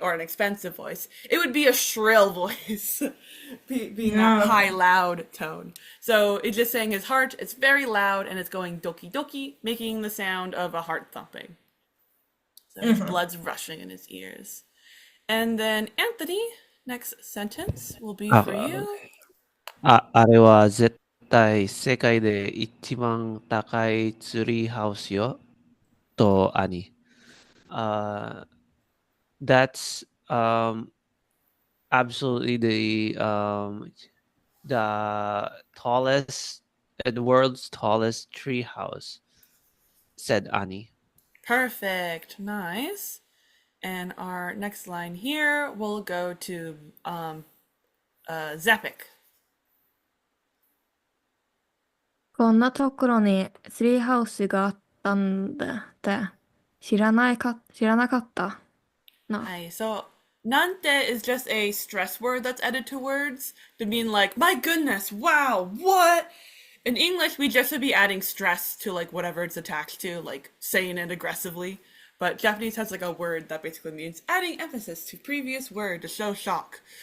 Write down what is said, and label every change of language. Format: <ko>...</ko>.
<en>Or an expensive voice. It would be a shrill voice, being that high, loud tone. So it's just saying his heart, it's very loud and it's going doki doki, making the sound of a heart thumping. So his blood's rushing in his ears. And then Anthony, next sentence will be for you.</en> <ja>あれは絶対世界で一番高いツリーハウスよ。と、兄。</ja> <en>That's absolutely the tallest, the world's tallest tree house, said Annie. Perfect. Nice. And our next line here will go to Zapic.</en> <ja>こんなところにツリーハウスがあったんだって知らなかったな。</ja> <en>Hi. So nante is just a stress word that's added to words to mean like, my goodness, wow, what? In English, we just would be adding stress to like whatever it's attached to, like saying it aggressively. But Japanese has like a word that basically means adding emphasis to previous word to show shock.</en>